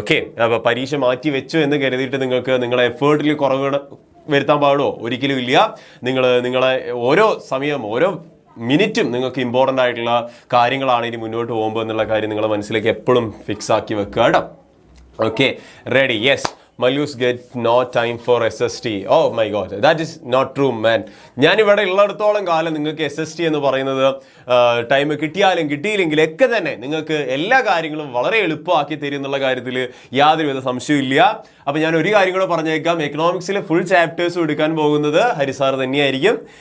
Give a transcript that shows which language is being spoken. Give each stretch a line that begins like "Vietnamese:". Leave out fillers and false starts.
Malayalam: Okay, അപ്പോൾ പരീക്ഷ മാറ്റി വെച്ചു എന്ന് കരുതിയിട്ട് നിങ്ങൾക്ക് നിങ്ങളുടെ എഫേർട്ടിൽ കുറവ് വരുത്താൻ പാടുമോ? ഒരിക്കലും ഇല്ല. നിങ്ങളെ ഓരോ സമയം ഓരോ മിനിറ്റും നിങ്ങൾക്ക് ഇമ്പോർട്ടൻ്റ് ആയിട്ടുള്ള കാര്യങ്ങളാണ് ഇനി മുന്നോട്ട് പോകുമ്പോൾ എന്നുള്ള കാര്യം നിങ്ങളുടെ മനസ്സിലേക്ക് എപ്പോഴും ഫിക്സ് ആക്കി വെക്കുക കേട്ടോ.
English: Okay, ready? Yes. Malus get no time for SST. Oh my god, that is not true man.
Malayalam: ഞാനിവിടെ ഉള്ളിടത്തോളം കാലം നിങ്ങൾക്ക് SST എന്ന് പറയുന്നത് ടൈം കിട്ടിയാലും കിട്ടിയില്ലെങ്കിലൊക്കെ തന്നെ നിങ്ങൾക്ക് എല്ലാ കാര്യങ്ങളും വളരെ എളുപ്പമാക്കി തരും എന്നുള്ള കാര്യത്തിൽ യാതൊരുവിധ സംശയമില്ല. അപ്പോൾ ഞാൻ ഒരു കാര്യം കൂടെ പറഞ്ഞേക്കാം, എക്കണോമിക്സിലെ ഫുൾ ചാപ്റ്റേഴ്സും എടുക്കാൻ പോകുന്നത് ഹരിസാർ തന്നെയായിരിക്കും.